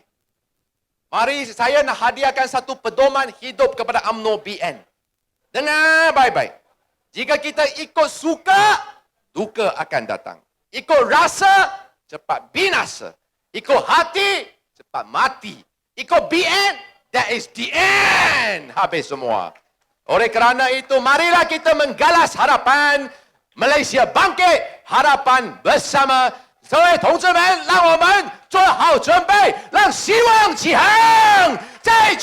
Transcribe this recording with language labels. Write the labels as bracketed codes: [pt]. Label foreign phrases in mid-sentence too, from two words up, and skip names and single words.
[ms] Mari saya nak hadiahkan satu pedoman hidup kepada UMNO BN. Dengar baik-baik. Jika kita ikut suka, duka akan datang. Ikut rasa, cepat binasa. Ikut hati, cepat mati. Ikut BN, [en] that is the end. [ms] Habis semua. Oleh kerana itu, marilah kita menggalas harapan Malaysia bangkit, harapan bersama. [zh] 各位同志们，让我们做好准备，让希望起航，加